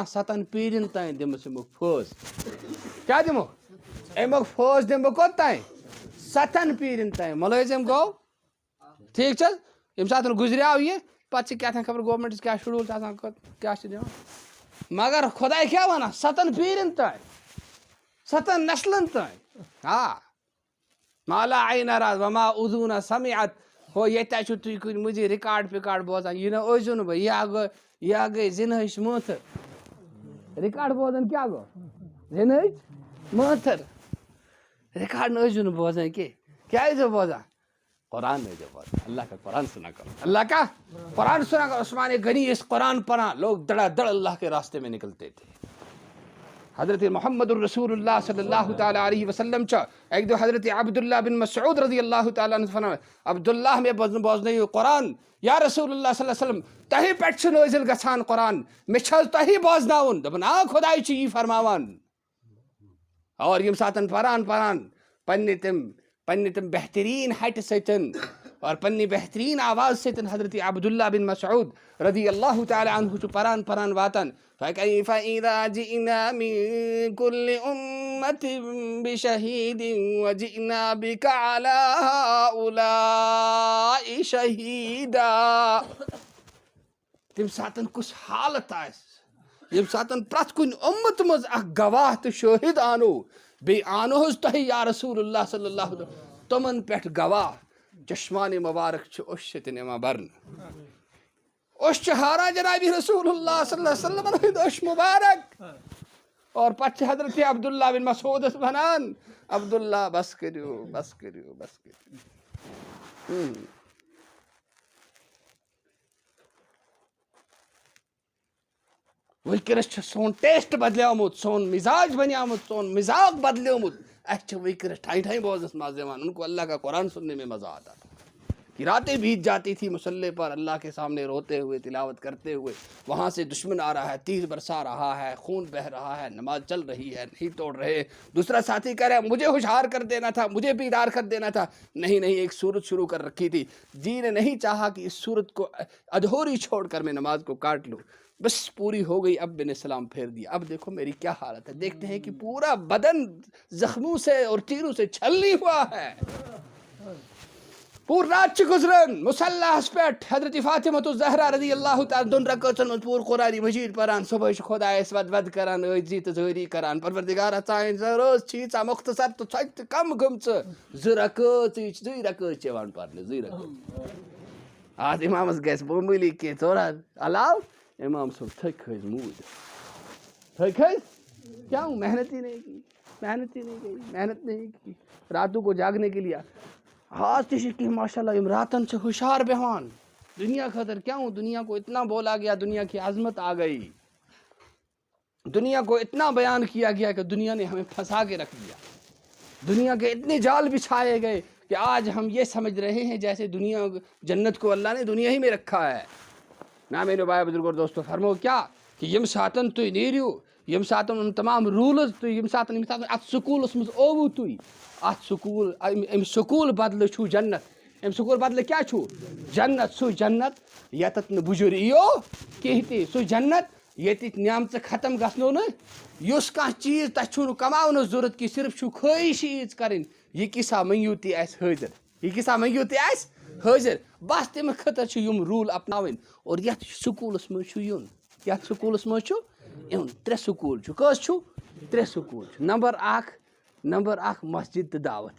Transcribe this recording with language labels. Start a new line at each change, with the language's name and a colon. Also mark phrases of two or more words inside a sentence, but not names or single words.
Kashmiri: 7 پیٖرین تانۍ دِمس امیُک فٲض کیٛاہ دِموکھ امیُک فٲض دِمہٕ بہٕ کوٚت تانۍ 7 پیٖرین تانۍ مُلٲزم گوٚو ٹھیٖک چھِ حظ ییٚمہِ ساتہٕ گُزریو یہِ پتہٕ چھِ کیٛاہ تانۍ خبر گورمینٹس کیٛاہ شڈوٗل چھُ آسان کیٛاہ چھِ دِوان مگر خۄداے کیٛاہ ونان 7 پیٖرین تانۍ 7 نسلن تانۍ آ ما
Arabic: لا عین رأت وما اذن سمعت
Kashmiri: ہو ییٚتہِ چھُو تُہۍ کُنہِ مٔنٛزی رِکاڈ وِکاڈ بوزان یہِ نہ ٲسۍزیو نہٕ بہٕ یا گٔے زِنہٕچ مٲنٛتھٕر رِکاڈ بوزان کیٛاہ گوٚو زِنہٕچ مٲنٛتھٕر رِکاڈ نہٕ ٲسۍزیو نہٕ بوزان کینٛہہ کیٛاہ ٲسۍزیو بوزان قرآن ٲسۍزیو بوزان
Urdu: اللہ کا قرآن سنا کرو اللہ کا قرآن سنا کرو عثمان غنی اس قرآن پڑھا لوگ دڑا دڑ اللہ کے راستے میں نکلتے تھے
Kashmiri: حضرت محمد الرسول اللہ
Arabic: صلی اللہ تعالیٰ علیہ وسلم
Kashmiri: چا ایک دو حضرت عبداللہ بن مسعود
Arabic: رضی اللہ تعالیٰ عنہ
Kashmiri: فرمائے عبداللہ میں بوزنے قرآن
Arabic: یا رسول اللہ صلی اللہ علیہ وسلم
Kashmiri: تہی پٮ۪ٹھ چھُ نٲزِل گژھان قرآن مےٚ چھِ حظ تہی بوزناوُن دوٚپُن آ خۄداے چھُ یی فرماوان اور ییٚمہِ ساتہٕ پران پننہِ تِم بہتریٖن ہٹہِ سۭتۍ اور پننہِ بہتریٖن آواز سۭتۍ حضرت عبداللہ
Arabic: بن مسعود رضی اللہ تعالیٰ عنہ
Kashmiri: چھُ پران واتان
Arabic: فَكَيْفَ إِذَا جِئْنَا مِن كُلِّ أُمَّةٍ بِشَهِيدٍ وَجِئْنَا بِكَ عَلَى هَؤُلَاءِ شَهِيدًا
Kashmiri: تَمہِ ساتہٕ کُس حالت آسہِ ییٚمہِ ساتہٕ پرٛٮ۪تھ کُنہِ اُمت منٛز اکھ گواہ تہٕ شٲہد آنو بیٚیہِ آنو حظ تۄہہِ
Arabic: یا رسول اللہ صلی اللہ علیہ وسلم
Kashmiri: تِمن پٮ۪ٹھ گواہ چشمان مبارک چھُ أچھ سۭتۍ یِوان برنہٕ أچھ چھِ ہاران جناب
Arabic: رسول اللہ صلی اللہ علیہ وسلم
Kashmiri: ہٕنٛدۍ أچھ مبارک اور پتہٕ چھِ حضرت عبداللہ بن مسعودس ونان عبداللہ بس کٔرِو بس کٔرِو بس کٔرِو وٕنکٮ۪نس چھُ سون ٹیسٹ بدلیومُت سون مزاج بنیومُت سون مزاق بدلیومُت اَسہِ چھِ وٕنکٮ۪نس ٹھائی ٹھائی بوزنس مزٕ یِوان
Urdu: ان کو اللہ کا قرآن سننے میں مزہ آتا تھا کہ راتیں بیت جاتی تھی مصلے پر اللہ کے سامنے روتے ہوئے تلاوت کرتے ہوئے وہاں سے دشمن آ رہا ہے تیر برسا رہا ہے خون بہہ رہا ہے نماز چل رہی ہے نہیں توڑ رہے دوسرا ساتھی کہہ رہا ہے مجھے ہوشیار کر دینا تھا مجھے بیدار کر دینا تھا نہیں ایک صورت شروع کر رکھی تھی جی نے نہیں چاہا کہ اس صورت کو ادھوری چھوڑ کر میں نماز کو کاٹ لوں بس پوری ہو گئی اب میں نے سلام پھیر دیا اب دیکھو میری کیا حالت ہے دیکھتے ہیں کہ پورا بدن زخموں سے اور تیروں سے چھلنی ہوا ہے
Kashmiri: پور رات گزرن مصلاحس پٮ۪ٹھ حضرت فاطمہ الزہرا
Arabic: رضی اللہ تعالیٰ
Kashmiri: دۄن رکٲژن منٛز پوٗرٕ قرآنِ مجیٖد پران صبحٲے چھُ خۄدایس ود کران عٲجزی تہٕ زٲری کران پروردگارا ژٕ رٲژ چھِ ییٖژاہ مختصر تہٕ ژۄچہِ تہِ کم گٔمژٕ زٕ رکٲژ چھِ یِوان پرنہٕ زٕے رکٲژ آز اِمامس گژھِ معموٗلی کینٛہہ ژور ہتھ علاوٕ امام صٲب تھٔکۍ کھٔتۍ موٗدۍ
Urdu: کیا ہوں محنت ہی نہیں کی محنت نہیں کی راتوں کو جاگنے کے لیے آج
Kashmiri: تہِ چھِ کینٛہہ ماشاء اللہ یِم راتن چھِ ہوشیار بیٚہوان دنیا خٲطرٕ
Urdu: کیا ہوں دنیا کو اتنا بولا گیا دنیا کی عظمت آ گئی دنیا کو اتنا بیان کیا گیا کہ دنیا نے ہمیں پھنسا کے رکھ دیا دنیا کے اتنے جال بچھائے گئے کہ آج ہم یہ سمجھ رہے ہیں جیسے دنیا جنت کو اللہ نے دنیا ہی میں رکھا ہے نا میرے بھائی بزرگ اور
Kashmiri: دوستو فرمو کیا کہ یم ساتن تُہۍ نیٖرِو یم ساتن تمام روٗلٕز تُہۍ یم ساتن اتھ سکوٗلس منٛز اووُ تُہۍ اتھ سکوٗل امہِ سکوٗل بدلہٕ چھُو جنت امہِ سکوٗل بدلہٕ کیٛاہ چھُو جنت سُہ جنت ییٚتٮ۪تھ نہٕ بُجُر یِیو کینٛہہ تہِ سُہ جنت ییٚتِکۍ نعمژٕ ختم گژھنو نہٕ یُس کانٛہہ چیٖز تۄہہِ چھُو نہٕ کماونس ضوٚرتھ کہِ صرف چھُو خٲہِشی ییٖژ کَرٕنۍ یہِ کیٛاہ منٛگِو تہِ آسہِ حٲضِر یہِ کیٛاہ منٛگِو تہِ آسہِ حٲضِر بس تَمہِ خٲطرٕ چھِ یِم روٗل اپناوٕنۍ اور یتھ سکوٗلس منٛز چھُ یُن یتھ سکوٗلس منٛز چھُ یُن 3 سکوٗل چھُ کٔژ چھُو 3 سکوٗل چھُ نمبر اکھ مسجد تہٕ